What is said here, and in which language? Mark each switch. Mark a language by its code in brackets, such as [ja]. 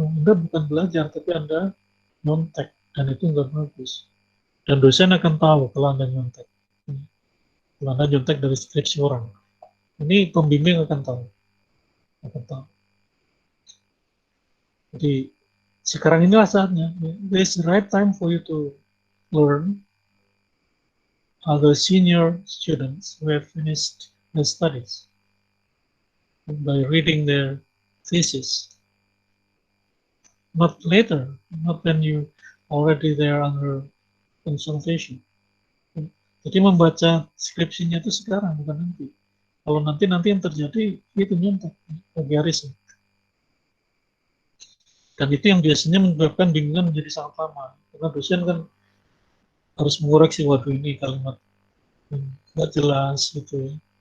[id] Anda bukan belajar tapi Anda nyontek, dan itu nggak bagus. Dan dosen akan tahu kalau Anda nyontek. Kalau Anda nyontek dari skripsi orang. Ini pembimbing akan tahu. Jadi sekarang inilah saatnya. [en] This is the right time for you to learn other senior students who have finished their studies by reading their thesis. Not later, not when you already there under consultation. [id] Jadi membaca skripsinya itu sekarang, bukan nanti. Kalau nanti yang terjadi itu nyontek bagi Aris. Dan itu yang biasanya menyebabkan bingungan menjadi sangat lama. Karena dosen kan harus mengoreksi, waduh ini kalimat nggak jelas gitu ya.